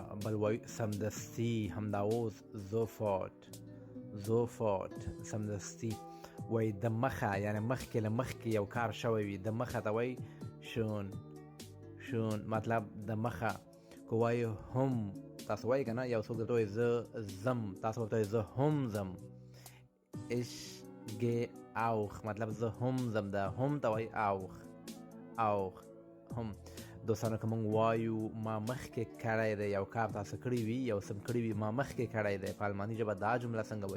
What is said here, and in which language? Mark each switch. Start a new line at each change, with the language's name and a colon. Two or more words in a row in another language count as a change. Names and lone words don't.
Pashto: بل وایو سمدستي، همدا اوس، sofort، سمدستي. وایي د مخه، یعنی مخکې له مخکې یو کار شوی وي، د مخه ته وایي schon، مطلب د مخه. که وایي هم، تاسو وایي که نه، یو څوک درته وایي زه ځم، تاسو ورته وایي زه هم ځم.
German: ich gehe auch،
Pashto: مطلب زه هم ځم. د هم ته وایي auch، هم. دوستانو که موږ وایو ما مخکې کړی دی، یو کار تاسو کړی وي، یو څه کړی وي، ما مخکې کړی دی، په الماني ژبه دا جمله څنګه وایو؟